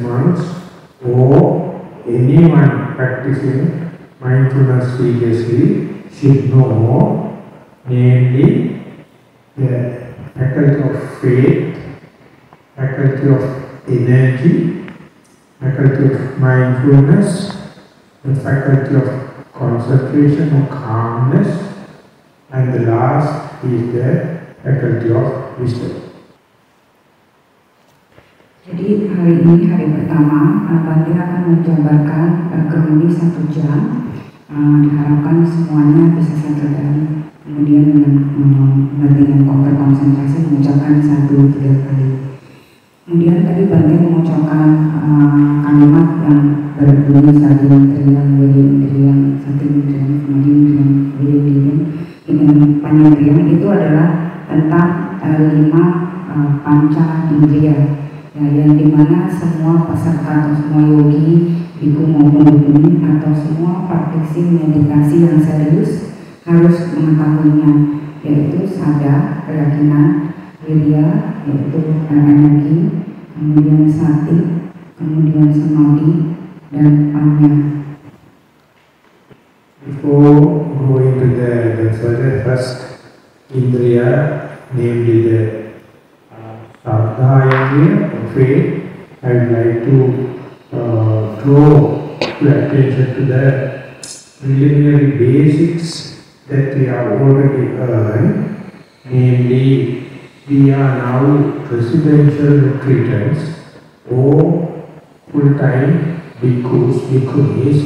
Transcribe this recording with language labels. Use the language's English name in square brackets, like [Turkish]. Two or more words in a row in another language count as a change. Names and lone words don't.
[English] monks or anyone practicing mindfulness seriously should know, namely the faculty of faith, faculty of energy, faculty of mindfulness, the faculty of concentration or calmness, and the last is the faculty of wisdom. [Indonesian] Jadi hari ini hari pertama, Bante akan menjabarkan kurang 1 jam. Diharapkan semuanya bisa [English] settle down, [Indonesian] kemudian dengan konsentrasi mengucapkan 1-3 kali. Kemudian tadi Bante mengucapkan kalimat yang berbunyi [Pali] sadindriyam, virindriyam, satindriyam, samadindriyam, virindriyam, [Indonesian] dengan panindriyam itu adalah tentang 5 [Pali] panca indriya, [Indonesian] ya, yang dimana semua peserta atau semua yogi, biku maupun bikuni atau semua praktisi meditasi yang serius harus mengetahuinya, yaitu sada, keyakinan, wirya, yaitu energi, kemudian sati, kemudian samadhi, dan anya. [English] Before going to the further first indriya, namely the Saddha indriya or faith, I would like to draw your attention to the preliminary basics that we have already earned, namely we are now residential retreatants or full-time bhikkhus, bhikkhunis.